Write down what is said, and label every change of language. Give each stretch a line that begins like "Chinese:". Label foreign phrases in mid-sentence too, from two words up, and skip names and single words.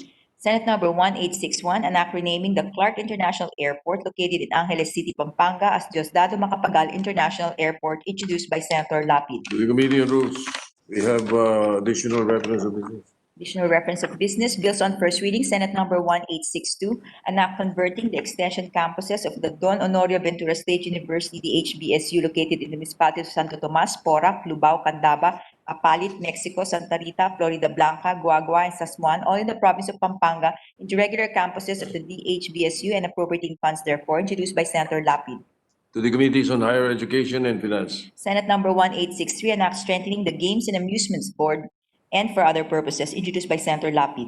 English: Senate Number 1861, an act renaming the Clark International Airport located in Angeles City, Pampanga as Diosdado Macapagal International Airport, introduced by Senator Lapid. To the Committee on Rules. We have additional reference of business. Additional reference of business. Bills on first reading. Senate Number 1862, an act converting the extension campuses of the Don Honorio Ventura State University, DHVSU, located in the municipality of Santo Tomas, Porac, Lubao, Candaba, Apalit, Mexico, Santa Rita, Florida Blanca, Guagua, and Sasmuan, all in the province of Pampanga, into regular campuses of the DHVSU and appropriating funds therefore, introduced by Senator Lapid. To the Committees on Higher Education and Finance. Senate Number 1863, an act strengthening the Games and Amusements Board and for other purposes, introduced by Senator Lapid.